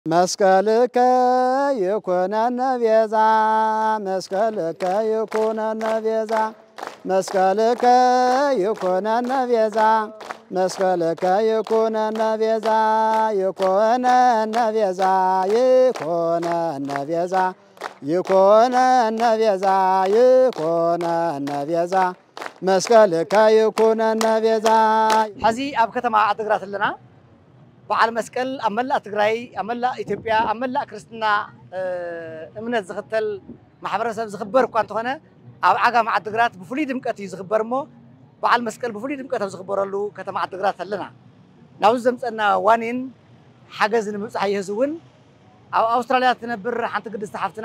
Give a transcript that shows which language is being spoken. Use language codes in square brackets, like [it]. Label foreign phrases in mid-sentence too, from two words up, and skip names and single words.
[gez] መስቀልከ ይኩነነ ቤዛ መስቀልከ ይኩነነ ቤዛ መስቀልከ ይኩነነ ቤዛ መስቀልከ ይኩነነ ቤዛ ይኩነነ ቤዛ ይኩነነ ቤዛ ይኩነነ ቤዛ ይኩነነ ቤዛ መስቀልከ ይኩነነ ቤዛ [ti] ሕዚ ኣብ ከተማ ዓዲግራት ኣለና በዓል መስቀል ኣብ መላእ ትግራይ ኣብ መላእ ኢትዮጵያ ኣብ መላእ ክርስትና እምነት ዝኽተል ማሕበረሰብ ዝኽበር እኳ እንተኾነ ኣብ ዓጋመ ዓዲግራት ብፍሉይ ድምቀት እዩ ዝኽበር እሞ በዓል መስቀል ብፍሉይ ድምቀት ኣብ ዝኽበረሉ ከተማ ዓዲግራት ኣለና ናብዚ ዘምፀና ዋኒን ሓገዝ ንምብፃሕ ይህዝ እውን ኣብ ኣውስትራልያ ትነብር ሓንቲ ቅድስቲ ሓፍትና